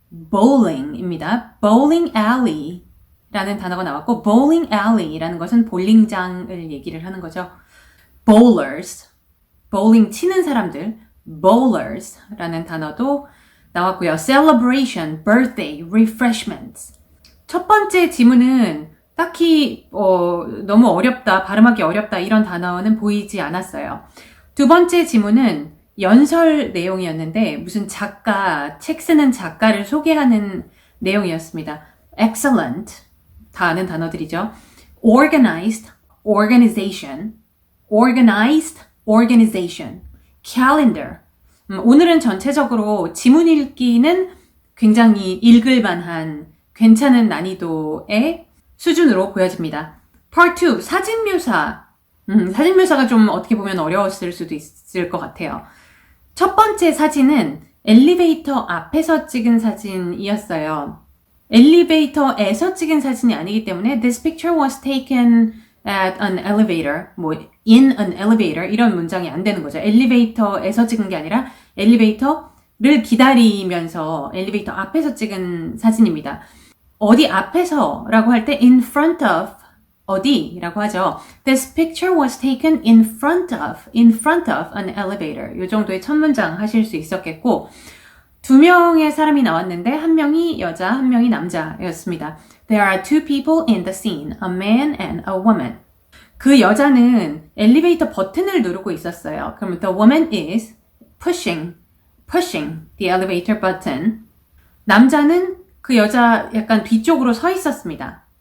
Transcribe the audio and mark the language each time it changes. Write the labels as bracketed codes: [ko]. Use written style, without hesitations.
[ko] bowling입니다. bowling alley 라는 단어가 나왔고, bowling alley라는 것은 볼링장을 얘기를 하는 거죠. bowlers, bowling 치는 사람들, bowlers라는 단어도 나왔고요. [en] celebration, birthday, refreshments. [ko] 첫 번째 지문은 딱히 너무 어렵다, 발음하기 어렵다 이런 단어는 보이지 않았어요. 두 번째 지문은 연설 내용이었는데 무슨 작가, 책 쓰는 작가를 소개하는 내용이었습니다. excellent, 다 아는 단어들이죠. [en] organized, organization, organized, organization, calendar. [ko] 오늘은 전체적으로 지문 읽기는 굉장히 읽을만한 괜찮은 난이도의 수준으로 보여집니다. Part 2, 사진 묘사. 사진 묘사가 좀 어떻게 보면 어려웠을 수도 있을 것 같아요. 첫 번째 사진은 엘리베이터 앞에서 찍은 사진이었어요. 엘리베이터에서 찍은 사진이 아니기 때문에 [en] This picture was taken at an elevator, [ko] in an elevator 이런 문장이 안 되는 거죠. 엘리베이터에서 찍은 게 아니라 엘리베이터를 기다리면서 엘리베이터 앞에서 찍은 사진입니다. 어디 앞에서라고 할 때 [en] in front of [ko] 어디라고 하죠. [en] This picture was taken in front of an elevator. [ko] 이 정도의 첫 문장 하실 수 있었겠고, 두 명의 사람이 나왔는데 한 명이 여자, 한 명이 남자였습니다. [en] There are two people in the scene, a man and a woman. [ko] 그 여자는 엘리베이터 버튼을 누르고 있었어요. 그럼 [en] the woman is pushing the elevator button. [ko] 남자는 그 여자 약간 뒤쪽으로 서 있었습니다.